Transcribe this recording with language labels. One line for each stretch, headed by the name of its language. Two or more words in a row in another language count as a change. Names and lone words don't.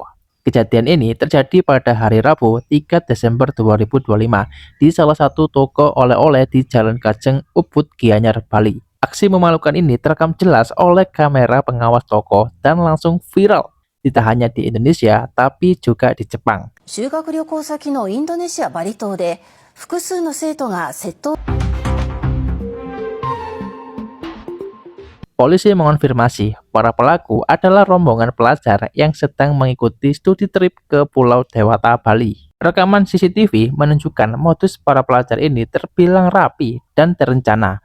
Indonesian: Kejadian ini terjadi pada hari Rabu 3 Desember 2025 di salah satu toko oleh-oleh di Jalan Kajeng, Ubud, Gianyar, Bali. Aksi memalukan ini terekam jelas oleh kamera pengawas toko dan langsung viral. Tidak hanya di Indonesia, tapi juga di Jepang.
Japanese: 修学旅行先のインドネシア・バリ島で複数の生徒が窃盗
Indonesian: Polisi mengonfirmasi para pelaku adalah rombongan pelajar yang sedang mengikuti studi trip ke Pulau Dewata, Bali. Rekaman CCTV menunjukkan modus para pelajar ini terbilang rapi dan terencana.